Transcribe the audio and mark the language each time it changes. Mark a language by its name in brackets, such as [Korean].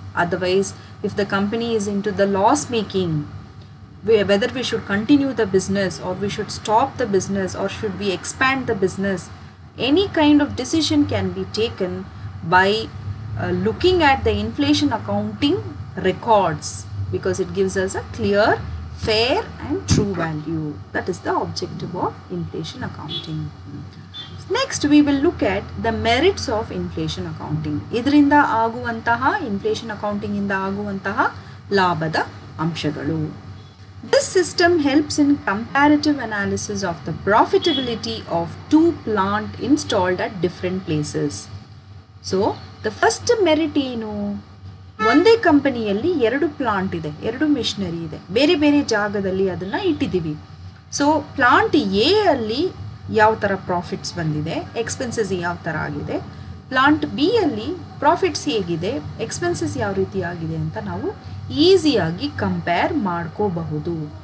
[English] Otherwise, if the company is into the loss making, whether we should continue the business or we should stop the business or should we expand the business, any kind of decision can be taken by looking at the inflation accounting records, because it gives us a clear, fair and true value. That is the objective of inflation accounting. Next we will look at the merits of inflation accounting. [Kannada] ಇದರಿಂದ ಆಗುವಂತಹ inflation accounting ಇಂದ ಆಗುವಂತಹ ಲಾಭದ ಅಂಶಗಳು. [English] This system helps in comparative analysis of the profitability of two plants installed at different places. So the first merit [Kannada] ಏನು, ಒಂದೇ ಕಂಪನಿಯಲ್ಲಿ 2 plant ಇದೆ, 2 ಮಿಷನರಿ ಇದೆ, ಬೇರೆ ಬೇರೆ ಜಾಗದಲ್ಲಿ ಅದನ್ನು ಇಟ್ಟಿದ್ದೀವಿ. ಸೊ ಪ್ಲಾಂಟ್ ಎ ಅಲ್ಲಿ ಯಾವ ಥರ ಪ್ರಾಫಿಟ್ಸ್ ಬಂದಿದೆ, ಎಕ್ಸ್ಪೆನ್ಸಸ್ ಯಾವ ಥರ ಆಗಿದೆ, ಪ್ಲಾಂಟ್ ಬಿ ಅಲ್ಲಿ ಪ್ರಾಫಿಟ್ಸ್ ಹೇಗಿದೆ, ಎಕ್ಸ್ಪೆನ್ಸಸ್ ಯಾವ ರೀತಿ ಆಗಿದೆ ಅಂತ ನಾವು ಈಸಿಯಾಗಿ ಕಂಪೇರ್ ಮಾಡ್ಕೋಬಹುದು.